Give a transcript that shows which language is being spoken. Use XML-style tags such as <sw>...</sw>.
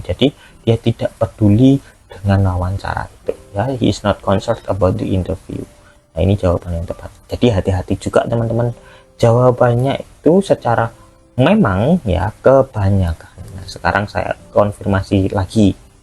<id>Jadi dia tidak peduli dengan wawancara itu ya.</id> <en>He is not concerned about the interview.</en> <id>Nah, ini jawaban yang tepat. Jadi hati-hati juga teman-teman. Jawabannya itu secara memang ya kebanyakan. Nah, sekarang saya konfirmasi lagi.</id>